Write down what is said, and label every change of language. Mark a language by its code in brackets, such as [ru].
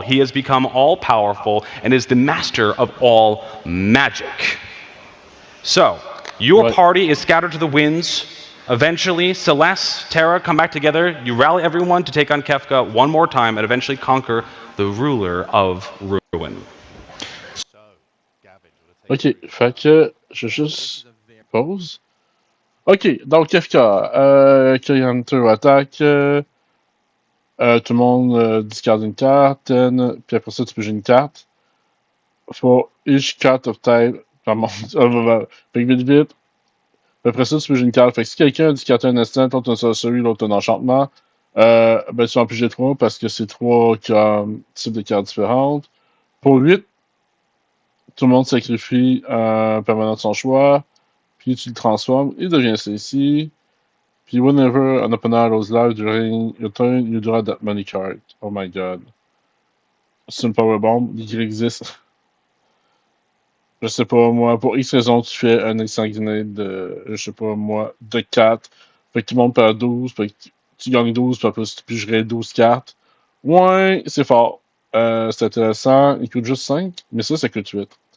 [en] He has become all-powerful and is the master of all magic. So, your party is scattered to the winds. Eventually, Celeste, Terra come back together. You rally everyone to take on Kefka one more time and eventually conquer the ruler of Ruin. [fr] Ok, fait que je juste pause. Ok, donc Kefka, quand il y a un tour attaque, tout le monde discarde une carte, puis après ça tu peux jouer une carte. [en] For each card of type, [fr] fait que vite. Après ça, tu peux jouer une carte. Fait que si quelqu'un a discardé un instant, l'autre un sorcery, l'autre un enchantement, ben tu vas en piger 3 parce que c'est 3 types de cartes différentes. Pour 8, tout le monde sacrifie un permanent de son choix, puis tu le transformes, il devient ceci. [en] Puis whenever an opponent rolls live during your turn, you draw that money card. Oh my god. [fr] C'est une powerbomb qui existe. Je sais pas, moi, pour X raison, tu fais un exsanguinate de, je sais pas, moi, de 4. Fait que tout le monde perd 12, fait que tu gagnes 12, puis après, tu pigerais 12 cartes. Ouais, c'est fort. C'est intéressant. Il coûte juste 5, mais ça coûte 8.